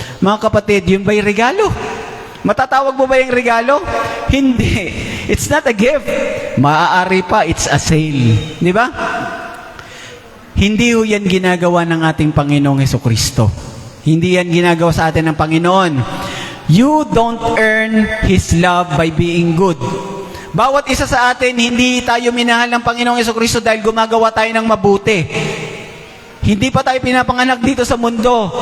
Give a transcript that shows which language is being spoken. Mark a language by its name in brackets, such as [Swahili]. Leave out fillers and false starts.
[Filipino] Mga kapatid, yun ba'y regalo? Matatawag mo ba yung regalo? Hindi. [English] It's not a gift. [Filipino] Maaari pa, [English] it's a sale. [Filipino] Di ba? Hindi ho yan ginagawa ng ating Panginoong Hesukristo. Hindi yan ginagawa sa atin ng Panginoon. [English] You don't earn His love by being good. [Filipino] Bawat isa sa atin, hindi tayo minahal ng Panginoong Hesukristo dahil gumagawa tayo ng mabuti. Hindi pa tayo pinapanganak dito sa mundo.